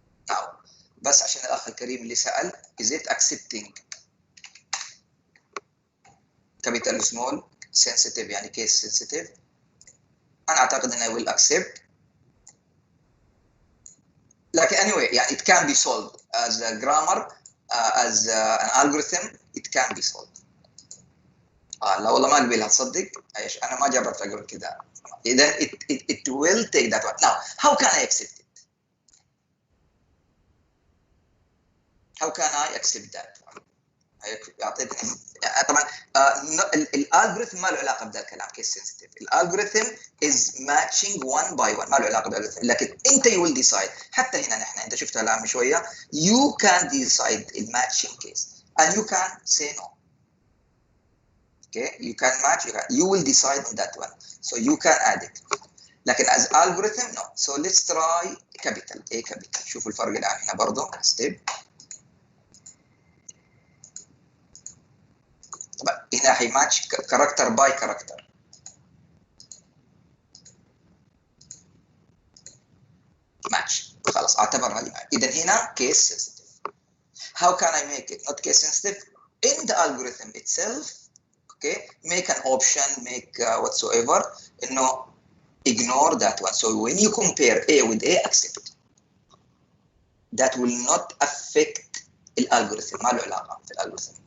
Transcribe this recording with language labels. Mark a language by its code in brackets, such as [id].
[en] Now [ar] بس عشان الاخ الكريم اللي سال [en] is it accepting capital small sensitive [ar] يعني [en] case sensitive [ar] انا اعتقد انه [en] will accept [ar] لكن [en] anyway يعني it can be solved as a grammar as an algorithm it can be solved. [ar] لا والله ما قبلها تصدق ايش انا ما جربت اقول كذا. اذا [en] it will take that one. Now how can I accept it? How can I accept that one? [ar] اعطيتني طبعا الالجوريثم ما له علاقه بهذا الكلام [en] Case sensitive. الالجوريثم is matching one by one [ar] ما له علاقه بالالجوريثم لكن انت [en] you will decide. [ar] حتى هنا نحن انت شفتها الان من شويه [en] you can decide the matching case and you can say no. Okay, you can match, you will decide on that one. So you can add it. [ar] لكن [en] as algorithm no. So let's try capital A capital. [ar] شوفوا الفرق الان هنا برضه step. طبعا هنا حيماتش [en] Character by character. [ar] ماتش خلاص اعتبرها لي. اذا هنا [en] case sensitive. How can I make it not case sensitive? In the algorithm itself, okay, make an option, make whatsoever, [ar] انه [en] ignore that one. So when you compare A with A, accept. That will not affect [ar] الالجوريثم ما له علاقه في الالجوريثم.